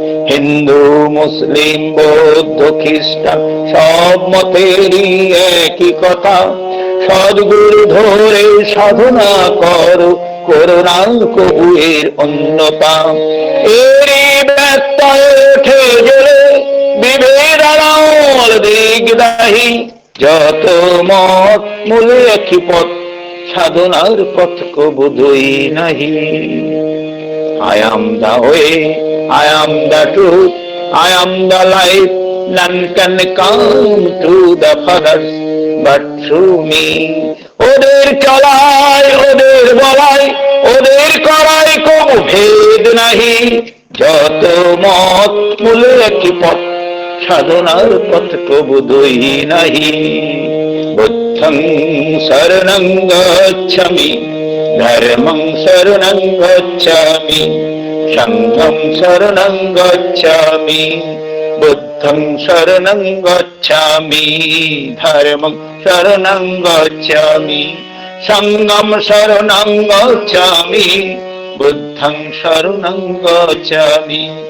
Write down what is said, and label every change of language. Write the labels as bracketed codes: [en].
[bn] হিন্দু মুসলিম বৌদ্ধ খ্রিস্টান সব মতেরই একই কথা, সদ্গুরু ধরে সাধনা করো, করোনা কবু এর অন্যথা। এরই ব্যত্যয় ওঠে জেলে বিভেদ আড়াল দিগদাহী, যত মত মূলে একই পথ, সাধনার পথ কবু দুই নাহি। [en] I am the way, I am the truth, I am the life, none can come to the Father but through me. [bn] ওদের চলাই, ওদের বলাই, ওদের করাই কবু ভেদ নাহি, যত মত মূলে একই পথ, সাধনার পথ কবু দুই নাহি। [pi] বুদ্ধং শরণং গচ্ছামি, ধর্মং শরণং গচ্ছামি, সংঘং শরণং গচ্ছামি, বুদ্ধং শরণং গচ্ছামি, ধর্মং শরণং গচ্ছামি, সংঘং শরণং গচ্ছামি, বুদ্ধং শরণং গচ্ছামি।